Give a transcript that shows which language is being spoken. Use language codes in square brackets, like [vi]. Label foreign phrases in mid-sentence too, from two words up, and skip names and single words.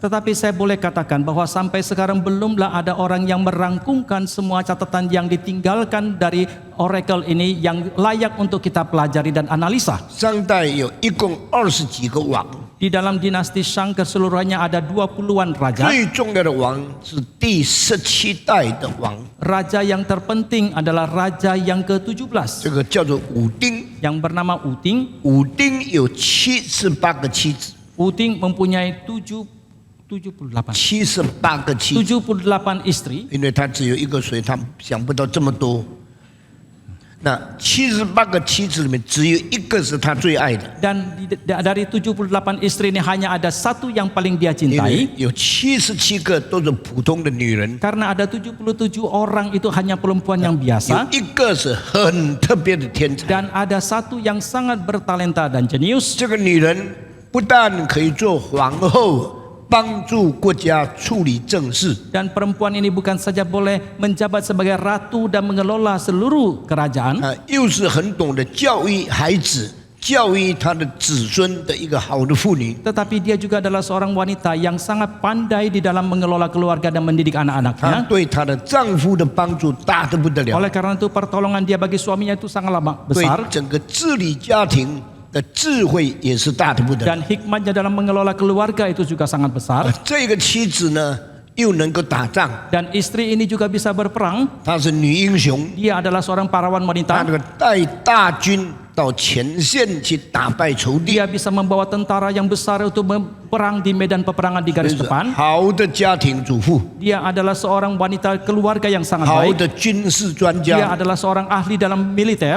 [id] Tetapi saya boleh katakan bahwa sampai sekarang belumlah ada orang yang merangkumkan semua catatan yang ditinggalkan dari oracle ini yang layak untuk kita pelajari dan analisa. [zh] 商代有一共20几个王， [id] Di dalam dinasti Shang keseluruhannya ada 20-an raja. [zh] 最重要的王是第17代的王， [id] Raja yang terpenting adalah raja yang ke-17 [zh] 这个叫做武丁。 [id] yang bernama Uting. [zh] 武丁有78个妻子， [id] Uting mempunyai 78 [zh] 78个妻子， [id] 78 istri. [zh] 因为他只有一个，所以他想不到这么多。那78个妻子里面，只有一个是他最爱的， [id] Dan dari 78 istri ini hanya ada satu yang paling dia [zh] 因为 [id] cintai. [zh] 有77个都是普通的女人， [id] Karena ada 77 orang itu hanya perempuan yang [zh] 有 [id] biasa. [zh] 一个是很特别的天才。 [id] Dan ada satu yang sangat bertalenta dan jenius. [zh] 这个女人不但可以做皇后，帮助国家处理政事， [id] Dan perempuan ini bukan saja boleh menjabat sebagai ratu dan mengelola seluruh kerajaan, [zh] 又是很懂得教育孩子、教育她的子孙的一个好的妇女。 [id] tetapi dia juga adalah seorang wanita yang sangat pandai di dalam mengelola keluarga dan mendidik [zh] 她 [id] anak-anaknya. [zh] 对她的丈夫的帮助大得不得了， [id] Oleh karena itu pertolongan dia bagi suaminya itu sangatlah [zh] 对 [id] besar. [zh] 整个治理家庭的智慧也是大得不得了。 [id] Dan hikmatnya dalam mengelola keluarga itu juga sangat besar. [zh] 这个妻子呢，又能够打仗， [id] Dan istri ini juga bisa berperang. [zh] 她是女英雄， [id] Dia adalah seorang pahlawan [zh] 她 [id] wanita. [zh] 那个带大军到前线去打败仇敌， [id] Dia bisa membawa tentara yang besar untuk berperang di medan peperangan di [zh] 这 [id] garis [zh] 是 [id] depan. [zh] 好的家庭主妇， [id] Dia adalah seorang wanita keluarga yang sangat [zh] 好 [id] baik. [zh] 的军事专 [id] Dia [zh] 家， [id] adalah seorang ahli dalam militer.